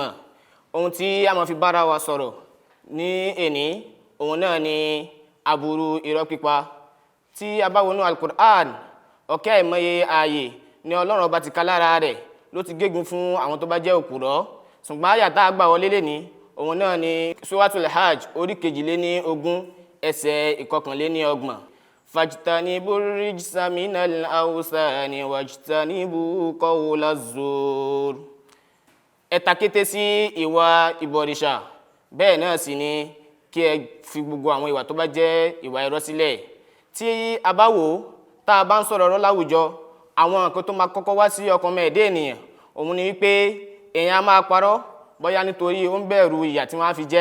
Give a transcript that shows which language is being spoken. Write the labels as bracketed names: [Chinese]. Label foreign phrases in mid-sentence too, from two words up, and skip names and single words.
[Yoruba] Ohun tí a máa fi bára wa sọ̀rọ̀ ní èní òun náà ni aburú irọ́ pípa. Tí a bá wọnú al-Qur'an, ọ̀kẹ́ àìmọye ààyè ni Ọlọ́run ọba ti ká lára rẹ̀ ló ti gégùn fún àwọn tó bá jẹ́ òpùrọ́. Ṣùgbọ́n àyà tá a gbà wọlé lé ní òun náà ni Suratul Hajj orí 22 ẹsẹ̀ 29. [Arabic] فاجتنبوا الرجس من الأوثان واجتنبوا قول الزور. [Yoruba] Ẹ takété sí ìwà ìbọ̀rìṣà, bẹ́ẹ̀ náà sì ni kí ẹ fi gbogbo àwọn ìwà tó bá jẹ́ ìwà irọ́ sílẹ̀. Tí a bá wò tá a bá ń sọ̀rọ̀ ọ̀rọ̀ láwùjọ, àwọn nǹkan tó máa kọ́kọ́ wá sí ọkàn mẹ́ẹ̀dé ènìyàn òun ni wípé èèyàn á máa parọ́ bóyá nítorí ó ń bẹ̀rù ìyà tí wọ́n á fi jẹ.